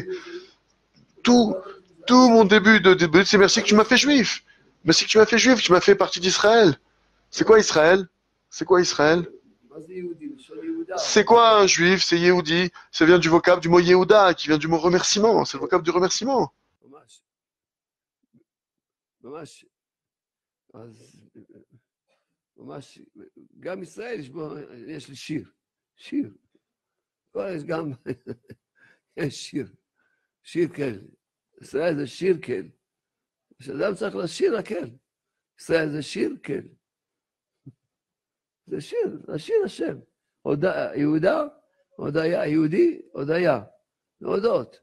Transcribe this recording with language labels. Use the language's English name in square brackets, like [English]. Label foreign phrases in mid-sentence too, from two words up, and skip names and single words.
[French] Tout mon début c'est merci que tu m'as fait juif. Merci que tu m'as fait juif, tu m'as fait partie d'Israël. C'est quoi Israël? C'est quoi Israël? C'est quoi un juif? C'est Yehudi. Ça vient du vocable du mot Yehuda, qui vient du mot remerciement. C'est le vocable du remerciement. [Hebrew] גם ישראל יש לי שיר, יש גם, יש שיר כן, ישראל זה שיר כן, שאדם צריך לשיר הקל, ישראל זה שיר כן, זה שיר השם, יהודה, הודיה, יהודי, הודיה, להודות.